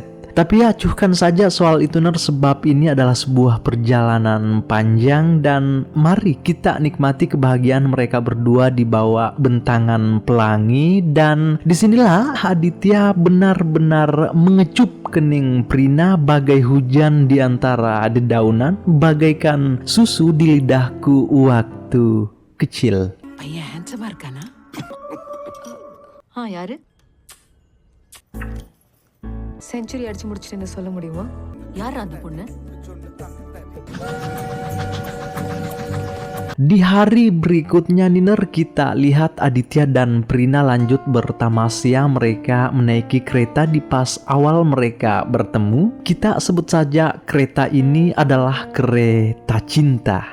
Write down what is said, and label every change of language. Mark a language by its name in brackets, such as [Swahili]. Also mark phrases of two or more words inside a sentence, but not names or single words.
[Indonesian] Tapi acuhkan saja soal itu Ner, sebab ini adalah sebuah perjalanan panjang dan mari kita nikmati kebahagiaan mereka berdua di bawah bentangan pelangi. Dan disinilah Aditya benar-benar mengecup kening Prina bagai hujan di antara dedaunan, bagaikan susu di lidahku waktu kecil. [Tamil] பையன் ஹேண்ட்ஸமா இருக்கானா? யாரு? செஞ்சுரி அடிச்சு முடிச்சிட்டு சொல்ல முடியுமா? யார் அந்த பொண்ணு? [Indonesian] Di hari berikutnya Niner, kita lihat Aditya dan Prina lanjut bertamasya. Mereka menaiki kereta di pas awal mereka bertemu. Kita sebut saja kereta ini adalah kereta cinta.